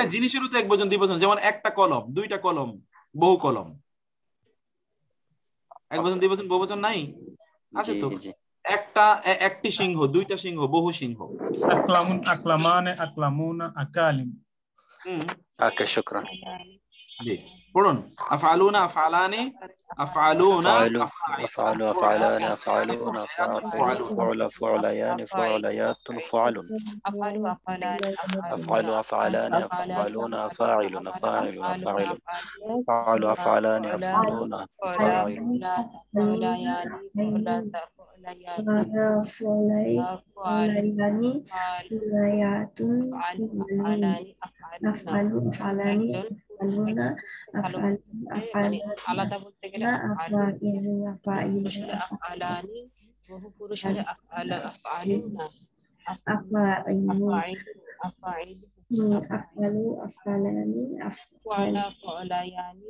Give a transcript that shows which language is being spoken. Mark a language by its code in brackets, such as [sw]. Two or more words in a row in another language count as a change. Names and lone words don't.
[bn] হ্যাঁ, জিনিসেরও তো একবচন, দ্বিবচন, যেমন একটা কলম, দুইটা কলম, বহু কলম। একবচন, দ্বিবচন, বহুবচন নাই? আছে তো। একটি সিংহ, দুইটা সিংহ, বহু সিংহ। [ar] أقلامٌ، أقلامانِ، أقلامُنا، أقاليم. [bn] ওকে, শুকরান। জি, পড়ুন। [ar] أفعلون، أفعلان، أفعلون, أفعل، أفعلان، أفعلون، فعلى، فعليان، فعليات، فعل. أفعل، أفعلان, أفعل، أفعلان، أفعلون، أفاعل، أفاعل، أفاعل. أفعل، أفعلان، أفعلون، أفاعل. فعليان، فعلت، فعليات, فعليان، فعليات, أفعلان، أفعلون. [bn] একজন মানে আলাদা বলতে গেলে আফআলানি, বহু পুরুষ হলে আফআলুনা, [ar] أفعل، أفعلان, فعلى، فعليان,